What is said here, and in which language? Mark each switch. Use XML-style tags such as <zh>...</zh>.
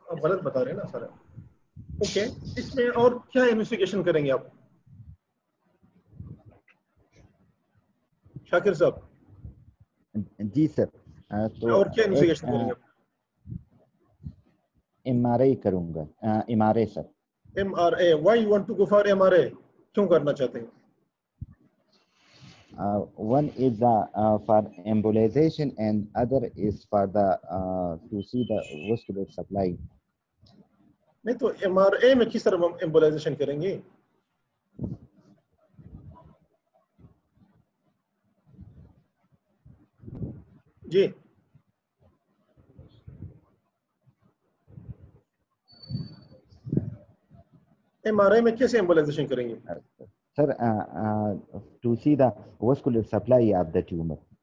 <hi>आप गलत बता रहे हैं ना सर। ओके, इसमें और क्या इन्वेस्टिगेशन करेंगे आप शाकिर साहब? जी सर। तो और क्या इन्वेस्टिगेशन करेंगे? MRI करूंगा। MRI sir.</hi> <en>MRA, why you want to go for MRA?</en> <hi>क्यों करना चाहते हैं?</hi> <en>One is for embolization and other is for the to see the vascular supply.</en> <hi>नहीं तो MRA में किस तरह हम एम्बोलाइजेशन करेंगे? जी एमआरआई में कैसे एम्बोलाइजेशन करेंगे?</hi> <en>Sir, to see the vascular supply of the tumor,</en>